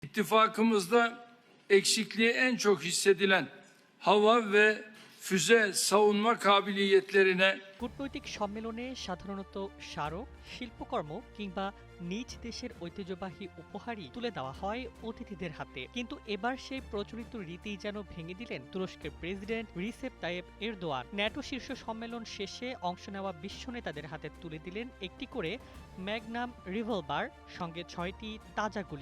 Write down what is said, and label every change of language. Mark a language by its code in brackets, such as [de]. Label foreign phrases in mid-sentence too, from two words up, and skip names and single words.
[tr] İttifakımızda eksikliği en çok hissedilen hava ve füze savunma kabiliyetlerine [bn] কূটনৈতিক সম্মেলনে সাধারণত স্মারক, শিল্পকর্ম কিংবা নিজ দেশের ঐতিহ্যবাহী উপহারই তুলে দেওয়া হয় অতিথিদের হাতে। কিন্তু এবার সেই প্রচলিত রীতি যেন ভেঙে দিলেন তুরস্কের প্রেসিডেন্ট রিসেপ তাইয়েপ এরদোয়ান। ন্যাটো শীর্ষ সম্মেলন শেষে অংশ নেওয়া বিশ্ব নেতাদের হাতে তুলে দিলেন একটি করে ম্যাগনাম রিভলভার, সঙ্গে ৬টি তাজা গুলি।